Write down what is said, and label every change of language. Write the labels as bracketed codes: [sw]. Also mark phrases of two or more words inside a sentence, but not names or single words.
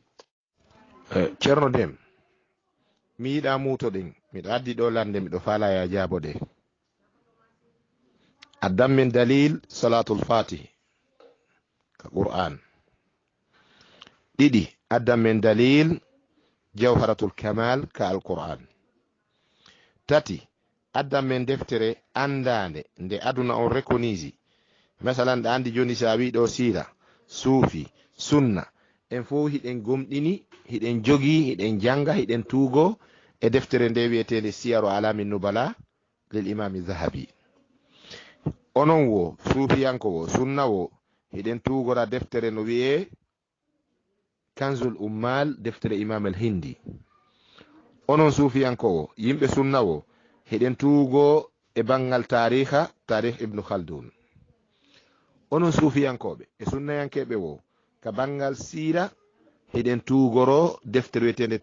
[ff] ceerno Dem mi yiɗa mutoɗen miɗo addi ɗo lande miɗo faala ya jaabode addam min dalil salatul fatih ka qur'an ɗiɗi addam min dalil jawharatul kamal ka alqur'an tati addam min deftere andande nde aduna on rekonisi masalan ɗa andi joni sa wi ɗo sira suufi sunna en fof hiɗen gomɗini hiɗen jogi hiɗen janga hiɗen tuugo e deftere nde wiyetede siyaru alamin nubala lil imami zahabi onon wo suufiyanko wo sunna wo hiɗen tuugora deftere no wiye kanzul ummal deftere imam al hindi onon suufiyanko wo yimɓe sunna wo hiɗen tuugo e bangal tariha tarih ibnu khaldun onon suufiyankoɓe e sunnayankeɓe wo ka bangal sira hiɗen tuugoro deftere wiyetede